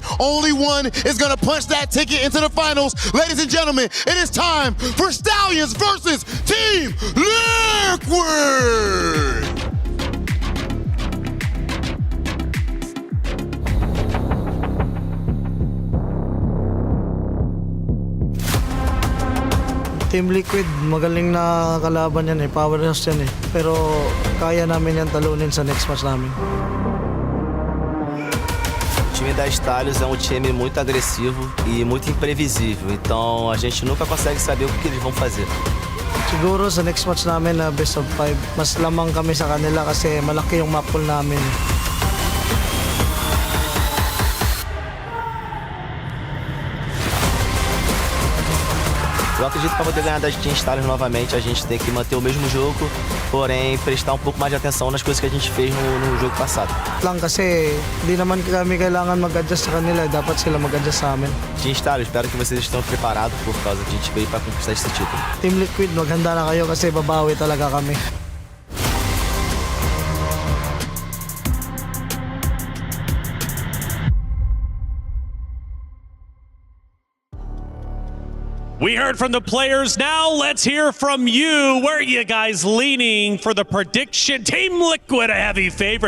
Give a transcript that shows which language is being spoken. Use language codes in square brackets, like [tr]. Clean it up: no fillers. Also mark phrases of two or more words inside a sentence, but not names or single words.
[en] Only one is going to punch that ticket into the finals. Ladies and gentlemen, it is time for Stallions versus Team Liquid. [tl] Team Liquid, magaling na kalaban yan powerhouse yan pero kaya namin yan talunin sa [en] next match [tl] namin. [pt] O time da Stallions é um time muito agressivo e muito imprevisível, então a gente nunca consegue saber o que eles vão fazer. [tl] Siguro sa [en] next match [tl] namin na [en] best of 5, [tl] mas lamang kami sa kanila kasi malaki yung [en] map pool [tl] namin. [pt] Eu acredito que para poder ganhar das Team Stallions novamente, a gente tem que manter o mesmo jogo, porém prestar um pouco mais de atenção nas coisas que a gente fez no jogo passado. [tl] Lang kasi hindi naman kami kailangan mag-adjust sa kanila, dapat sila mag-adjust sa amin. [pt] Team Stallions, espero que vocês estejam preparados por causa que a gente veio para conquistar esse título. [tl] Team Liquid, maghanda na kayo kasi babawi talaga kami. [en] We heard from the players. Now let's hear from you. Where are you guys leaning for the prediction? Team Liquid, a heavy favorite.